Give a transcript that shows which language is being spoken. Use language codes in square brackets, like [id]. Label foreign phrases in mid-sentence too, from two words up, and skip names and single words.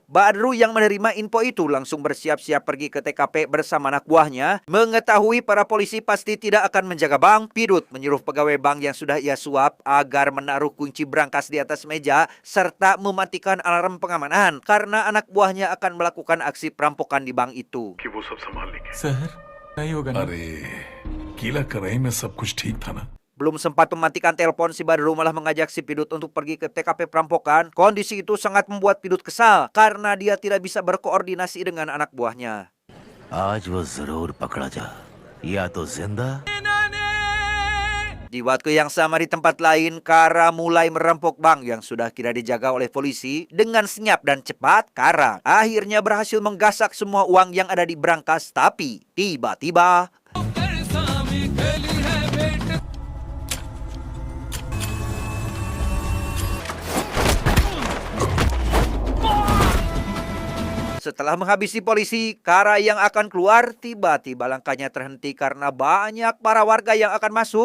[id] Badru yang menerima info itu langsung bersiap-siap pergi ke TKP bersama anak buahnya. Mengetahui para polisi pasti tidak akan menjaga bank, Pidut menyuruh pegawai bank yang sudah ia suap agar menaruh kunci brankas di atas meja serta mematikan alarm pengamanan karena anak buahnya akan melakukan aksi perampokan di bank itu. [hi] सर नहीं होगा ना अरे गीला कराई में सब कुछ ठीक था ना [id] Belum sempat mematikan telepon, si Badru malah mengajak si Pidut untuk pergi ke TKP perampokan. Kondisi itu sangat membuat Pidut kesal karena dia tidak bisa berkoordinasi dengan anak buahnya. [hi] आज वो जरूर पकड़ा जा या तो जिंदा [id] Di waktu yang sama di tempat lain, Kara mulai merampok bank yang sudah kira dijaga oleh polisi. Dengan senyap dan cepat, Kara akhirnya berhasil menggasak semua uang yang ada di brankas. Tapi tiba-tiba setelah menghabisi polisi, Kara yang akan keluar, tiba-tiba langkahnya terhenti karena banyak para warga yang akan masuk.